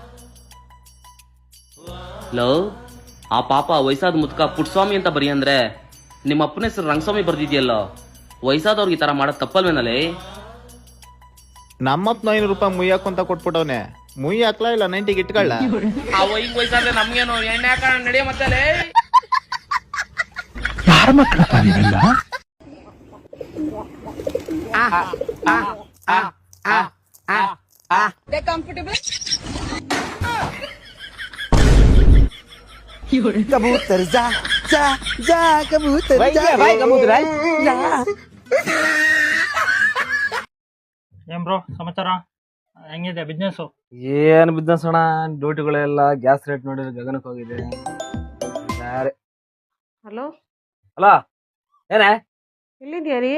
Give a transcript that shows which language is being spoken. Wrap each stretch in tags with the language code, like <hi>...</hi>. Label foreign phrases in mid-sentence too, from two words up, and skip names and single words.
<kn>ಲೋ, ಆ ಪಾಪ ವಯಸ್ಸಾದ ಮುದ್ಕ ಪುಟ್ಸ್ವಾಮಿ ಅಂತ ಬರೀ ಅಂದ್ರೆ ನಿಮ್ಮ ಅಪ್ಪನ ಹೆಸರು ರಂಗಸ್ವಾಮಿ ಬರ್ದಿದ್ಯಲ್ಲೋ. ವಯಸ್ಸಾದವ್ರಿಗೆ ಈ ತರ ಮಾಡೋದ್ ತಪ್ಪಲ್ವೇನಲ್ಲಿ? ನಮ್ಮಪ್ಪ 500 ರೂಪಾಯಿ ಮುಯ್ಯಿ ಹಾಕೊಂತ ಕೊಟ್ಬಿಟ್ಟವ್ನೆ. ಮುಯ್ಯಿ ಹಾಕ್ಲಾ ಇಲ್ಲ 90 ಇಟ್ಕೊಳ್ಳ? ವಯಸ್ಸಾದ್ರೆ ನಮ್ಗೇನು ಎಣ್ಣೆ ಹಾಕೋಣ ನಡೆಯ ಮತ್ತೆ. ಯಾರ ಮಕ್ಕಳ ತಾನಿರಲ್ಲ?</kn> <hi>कबूतर जा जा जा कबूतर जा भाई कबूतर जा.</hi> <kn>ಏನ್ ಬ್ರೋ ಸಮಾಚಾರ? ಹೆಂಗಿದೆ ಬಿಸ್ನೆಸ್? ಏನ್ ಬಿಸ್ನೆಸ್ ಅಣ್ಣ, ಡ್ಯೂಟಿಗಳೆಲ್ಲ</kn> <en>gas rate</en> <kn>ನೋಡಿದ್ರೆ ಗಗನಕ್ಕೆ ಹೋಗಿದೆ. ಹಲೋ, ಹಲೋ, ಏನೇ ಎಲ್ಲಿದ್ಯಾ ರೀ?</kn>